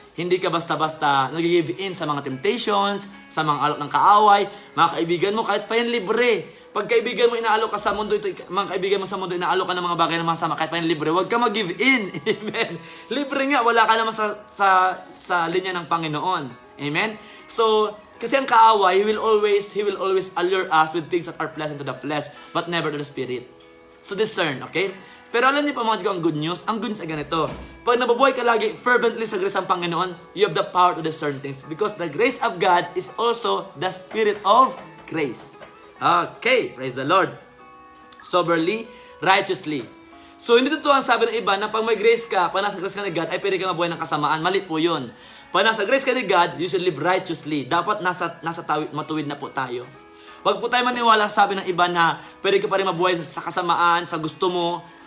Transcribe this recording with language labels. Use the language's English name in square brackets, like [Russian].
[Filipino] Hindi ka basta-basta nag-give in sa mga temptations, sa mga alok ng kaaway, mga kaibigan mo, kahit pa yan libre. Pag kaibigan mo inaalok ka sa mundo ito, mga kaibigan mo sa mundo inaalok ka ng mga bagay na masama, kahit pa yan libre, wag ka mag-give in, amen. Libre nga, wala ka naman sa linya ng Panginoon, amen. So, kasi ang kaaway, [English] he will always allure us with things that are pleasant to the flesh, but never to the spirit. So discern, okay? [Filipino] Pero alam niyo pa mga ang good news? Ang good news ay ganito. Pag nabubuhay ka lagi fervently sa grace ng Panginoon, [English] you have the power to discern things. Because the grace of God is also the spirit of grace. Okay, praise the Lord. Soberly, righteously. [Filipino] So hindi totoo ang sabi ng iba na pag may grace ka, pag nasa grace ka ni God, ay pwede ka mabuhay ng kasamaan. Mali po yun. Pag nasa grace ka ni God, [English] you should live righteously. [Filipino] Dapat nasa matuwid na po tayo. Huwag po tayo maniwala sa sabi ng iba na pwede ka pa rin mabuhay sa kasamaan, sa gusto mo.